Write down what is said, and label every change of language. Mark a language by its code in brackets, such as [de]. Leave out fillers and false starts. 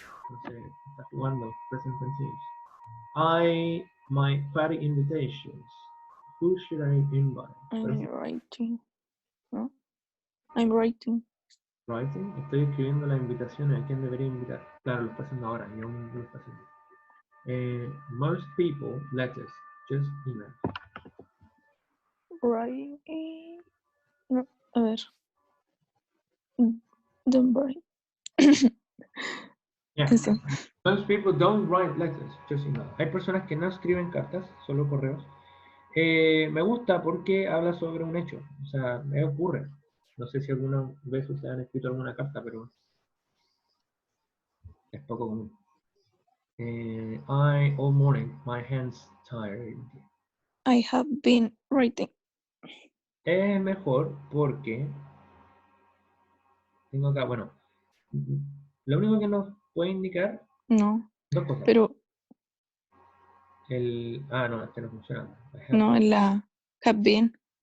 [es] Entonces, está jugando present continuous. [en] My party invitations. Who should I invite? I'm writing. [es] ¿No? [en] I'm writing. Writing. [es] Estoy escribiendo la invitación a quién debería invitar. Claro, lo está haciendo ahora, y aún no lo está haciendo. [en] Most people, letters, just email. Writing. [es] No, a ver. [en] Don't write. Yeah. [es] Eso. [en] Most people don't write letters, just email. [es] Hay personas que no escriben cartas, solo correos. Me gusta porque habla sobre un hecho, o sea, me ocurre. No sé si alguna vez ustedes han escrito alguna carta, pero es poco común. [en] All morning, my hands tired. I have been writing. [es] Es mejor porque tengo acá, bueno, lo único que nos puede indicar No, dos cosas. pero No, este no funciona. no en la have been.